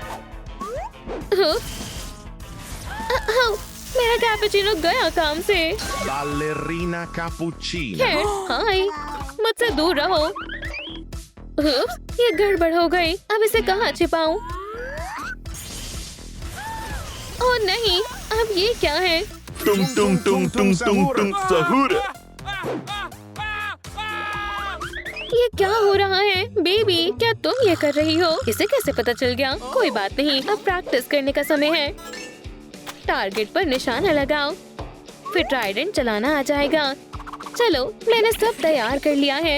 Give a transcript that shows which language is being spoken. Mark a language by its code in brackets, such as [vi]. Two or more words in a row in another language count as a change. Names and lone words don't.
[hi] मेरा कैपुचिनो गया काम से। Ballerina cappuccina. हाय, मुझसे दूर रहो। ये गड़बड़ हो गई। अब इसे कहाँ छिपाऊं? ओह नहीं, अब ये क्या है? Tung tung tung tung tung tung sahur. ये क्या हो रहा है? बेबी, क्या तुम ये कर रही हो? इसे कैसे पता चल गया? कोई बात नहीं, अब प्रैक्टिस करने का समय है। टारगेट पर निशाना लगाओ, फिर ट्राइडेंट चलाना आ जाएगा। चलो, मैंने सब तैयार कर लिया है।